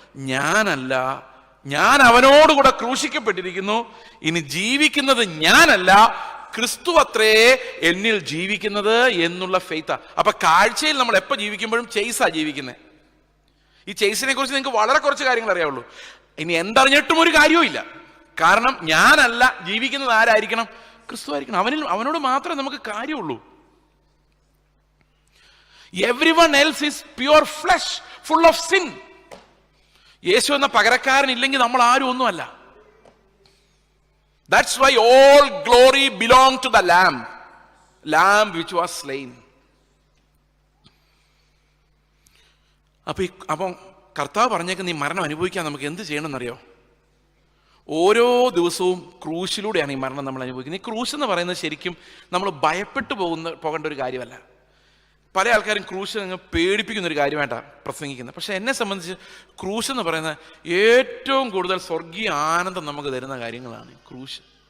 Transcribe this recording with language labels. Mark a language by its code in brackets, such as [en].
[ml] ഞാനല്ല, ഞാൻ അവനോടുകൂടെ ക്രൂശിക്കപ്പെട്ടിരിക്കുന്നു, ഇനി ജീവിക്കുന്നത് ഞാനല്ല, ക്രിസ്തു അത്രേ എന്നിൽ ജീവിക്കുന്നത് എന്നുള്ള ഫെയ്ത്താ. അപ്പൊ കാഴ്ചയിൽ നമ്മൾ എപ്പോൾ ജീവിക്കുമ്പോഴും ചെയ്സാ ജീവിക്കുന്നത്. ഈ ചെയ്സിനെ കുറിച്ച് നിങ്ങൾക്ക് വളരെ കുറച്ച് കാര്യങ്ങൾ അറിയാവുള്ളൂ. ഇനി എന്തറിഞ്ഞിട്ടും ഒരു കാര്യവും ഇല്ല. കാരണം ഞാനല്ല, ജീവിക്കുന്നത് ആരായിരിക്കണം? ക്രിസ്തു ആയിരിക്കണം. അവനോട് മാത്രമേ നമുക്ക് കാര്യമുള്ളൂ. [en] Everyone else is pure flesh, full of sin. [ml] യേശു എന്ന പകരക്കാരൻ ഇല്ലെങ്കിൽ നമ്മൾ ആരും ഒന്നുമല്ല. [en] That's why all glory belong to the lamb which was slain. [ml] അപ്പം കർത്താവ് പറഞ്ഞേക്ക്, നീ മരണം അനുഭവിക്കാൻ നമുക്ക് എന്ത് ചെയ്യണമെന്നറിയോ? ഓരോ ദിവസവും ക്രൂശിലൂടെയാണ് ഈ മരണം നമ്മൾ അനുഭവിക്കുന്നത്. ഈ ക്രൂശ് എന്ന് പറയുന്നത് ശരിക്കും നമ്മൾ ഭയപ്പെട്ടു പോകേണ്ട ഒരു കാര്യമല്ല. പല ആൾക്കാരും ക്രൂശ് അങ്ങ് പേടിപ്പിക്കുന്ന ഒരു കാര്യമായിട്ടാണ് പ്രസംഗിക്കുന്നത്. പക്ഷെ എന്നെ സംബന്ധിച്ച് ക്രൂശ് എന്ന് പറയുന്നത് ഏറ്റവും കൂടുതൽ സ്വർഗീയ ആനന്ദം നമുക്ക് തരുന്ന കാര്യങ്ങളാണ് ക്രൂശ്.